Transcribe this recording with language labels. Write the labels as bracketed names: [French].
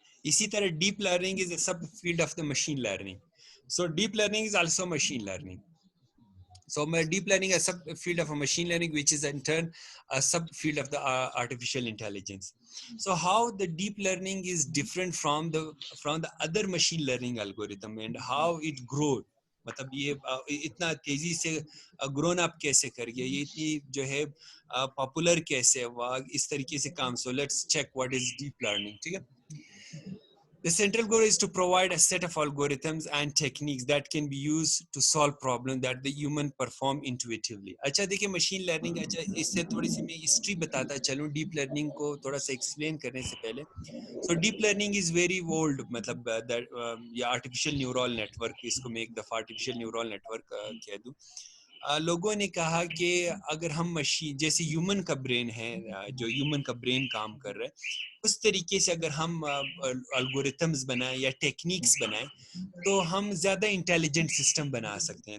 [Urdu] اسی طرح [English] deep learning is a sub field of the machine learning. So deep learning is also machine learning. So deep learning is a subfield of a machine learning, which is in turn a subfield of the artificial intelligence. So how the deep learning is different from the other machine learning algorithm, and how it grow. [Urdu] مطلب یہ اتنا تیزی سے grown up کیسے کر گیا, یہ اتنی جو ہے پاپولر کیسے ہوا, اس طریقے سے کام. [English] So let's check what is deep learning. [Urdu] ٹھیک ہے. [English] The central goal is to provide a set of algorithms and techniques that can be used to solve problems that the human perform intuitively. [Urdu] اچھا دیکھیں machine learning, اچھا اس سے تھوڑی سی میں history بتاتا چلوں ڈیپ لرننگ کو تھوڑا سا ایکسپلین کرنے سے پہلے. [English] so deep learning is very old, [Urdu] مطلب یا آرٹیفیشیل نیورل نیٹ ورک, اس کو میں ایک دفعہ آرٹیفیشیل نیورل نیٹ ورک کہہ دوں. لوگوں نے کہا کہ اگر ہم مشین جیسے ہیومن کا برین ہے, جو ہیومن کا برین کام کر رہا ہے, اس طریقے سے اگر ہم الگوریتھمز بنائیں یا ٹیکنیکس بنائیں تو ہم زیادہ انٹیلیجنٹ سسٹم بنا سکتے ہیں.